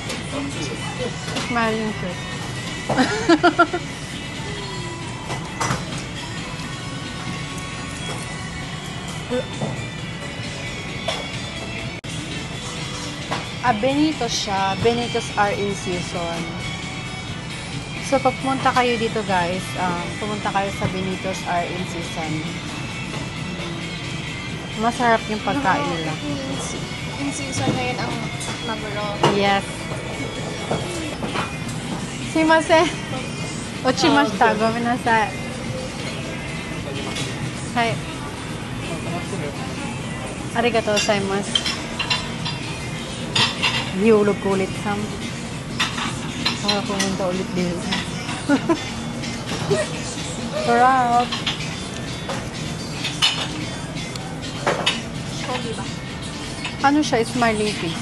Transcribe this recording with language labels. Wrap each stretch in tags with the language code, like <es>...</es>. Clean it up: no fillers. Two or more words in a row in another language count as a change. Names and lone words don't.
<en>Smiling face.</en> <tl>Benitos siya.</tl> <en>Benitos are in season. So,</en> <tl>pag pumunta kayo dito, guys, pumunta kayo sa Benitos</tl> <en>are in season.</en> <tl>Masarap yung pagkain nila.</tl> <en>In season</en> <tl>ngayon ang maguro.</tl> <ja>Yes. Sumimasen. Ochimashita. ごめんなさい。はい. ありがとうございます.</ja> <tl>Hiulog ko ulit, Sam. Saka pumunta ulit dito. Sarap. Pogi ba? Ano siya?</tl> <en>Smiling face.</en>